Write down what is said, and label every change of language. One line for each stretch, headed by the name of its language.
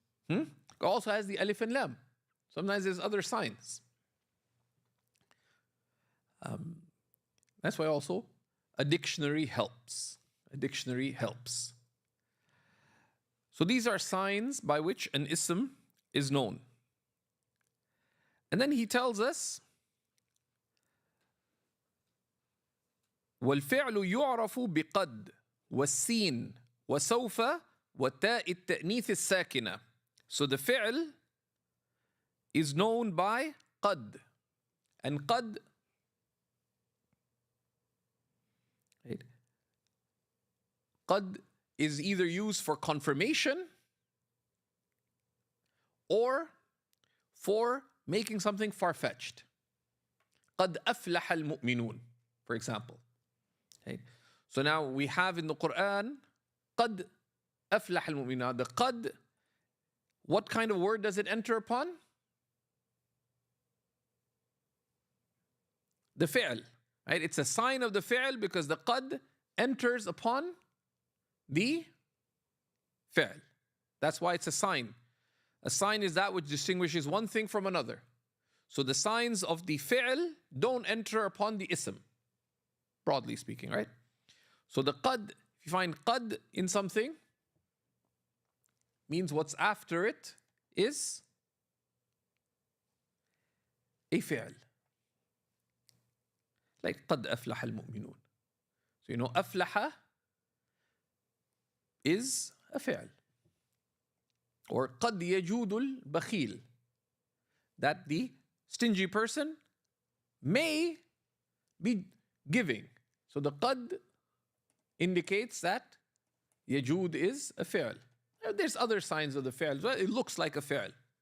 English: It also has the alif and lam. Sometimes there's other signs. That's why also a dictionary helps. A dictionary helps. So these are signs by which an ism is known. And then he tells us,
Arabic: وَالْفِعْلُ يُعْرَفُ بِقَدْ وَالسِّينِ وَسَوْفَ وَتَاءِ التَّأْنِيثِ السَّاكِنَةِ.
English: So the fi'l is known by qad. And qad, right? Qad is either used for confirmation or for making something far-fetched.
Arabic: قَدْ أَفْلَحَ الْمُؤْمِنُونَ,
English: for example. Okay. So now we have in the Quran,
Arabic: قَدْ أَفْلَحَ الْمُؤْمِنُونَ.
English: The qad, what kind of word does it enter upon? The fi'l. Right? It's a sign of the fi'l because the qad enters upon the fi'l. That's why it's a sign. A sign is that which distinguishes one thing from another. So the signs of the fi'l don't enter upon the ism, broadly speaking, right? So the qad, if you find qad in something, means what's after it is a fi'l.
Arabic: Like قد أفلح المؤمنون.
English: So you know أفلح is a fi'l.
Arabic: Or قد يجود البخيل.
English: That the stingy person may be giving. So the qad indicates that yajud is a fi'l. There's other signs of the fi'l. It looks like a fi'l.